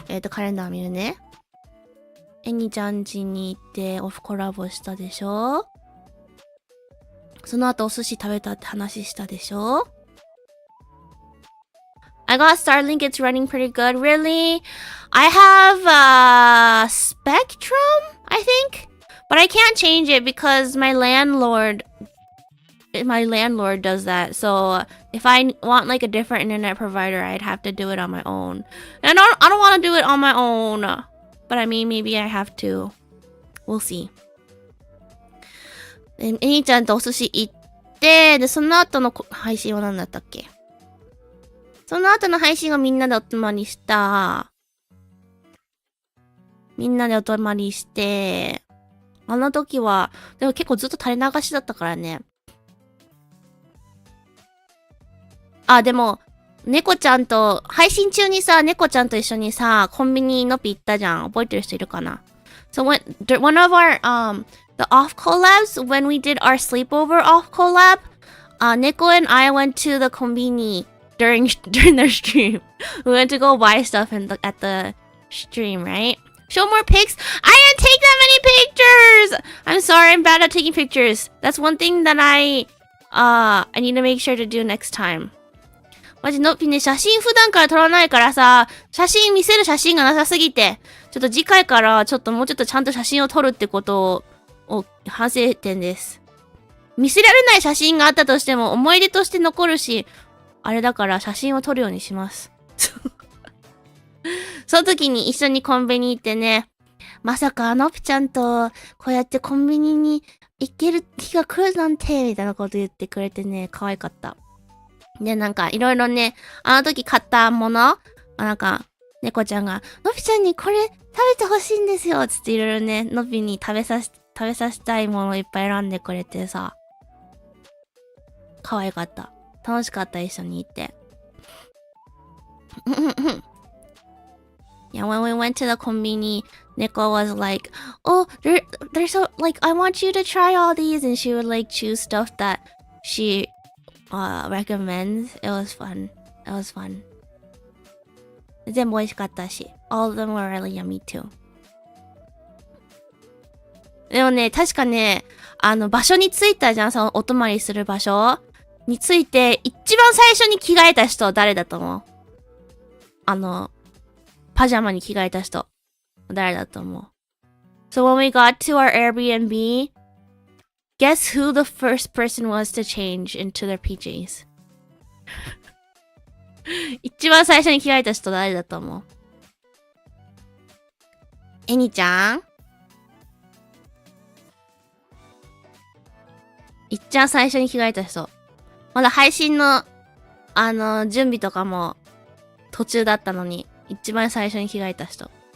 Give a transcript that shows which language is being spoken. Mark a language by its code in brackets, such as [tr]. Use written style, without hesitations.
[ja] カレンダー見るね。エニちゃん家に行ってコラボしたでしょ。その後お寿司食べたって話したでしょ。 [en] I got Starlink, it's running pretty good. Really? I have Spectrum, I think? But I can't change it because my landlord does that. So if I want like a different internet provider, I'd have to do it on my own. And I don't want to do it on my own. But I mean, maybe I have to. We'll see. [ja] で、えにちゃんとお寿司行って、で、その後の配信は何だったっけ？その後の配信がみんなでお泊まりした。みんなでお泊まりして、あの時は、でも結構ずっと垂れ流しだったからね。あ、でも、猫ちゃんと、配信中にさ、猫ちゃんと一緒にさ、コンビニのピ行ったじゃん。覚えてる人いるかな？ [en] So one of our, the off collabs, when we did our sleepover off collab, Neko and I went to the konbini during their stream. We went to go buy stuff at the stream, right? Show more pics. I didn't take that many pictures. I'm sorry, I'm bad at taking pictures. That's one thing that I need to make sure to do next time. [ja] マジのっぴね、写真普段から撮らないからさ、写真見せる写真がなさすぎて、ちょっと次回からちょっともうちょっとちゃんと写真を撮るってことを反省点です。見せられない写真があったとしても思い出として残るし、あれだから写真を撮るようにします。その時に一緒にコンビニ行ってね、まさかのっぴちゃんとこうやってコンビニに行ける日が来るなんて、みたいなこと言ってくれてね、可愛かった。で、なんか、いろいろね、あの時買ったもの、なんか、猫ちゃんが、のびちゃんにこれ食べてほしいんですよつっていろいろね、のびに食べさせたいものをいっぱい選んでくれてさ、可愛かった。楽しかった、一緒に行って。 [en] Yeah, when we went to the konbini, Neko was like, oh, there's so, like, I want you to try all these, and she would like choose stuff that she recommends. It was fun. It was fun. [ja] 全部美味しかったし。 [en] All of them were really yummy too. [ja] でもね、確かね、場所に着いたじゃん、そのお泊まりする場所に着いて、一番最初に着替えた人誰だと思う？パジャマに着替えた人。誰だと思う？ [en] So when we got to our Airbnb, guess who the first person was to change into their PJs? [ja] 一番最初に着替えた人誰だと思う？えにちゃん？一番最初に着替えた人。まだ配信の、準備とかも途中だったのに、一番最初に着替えた人。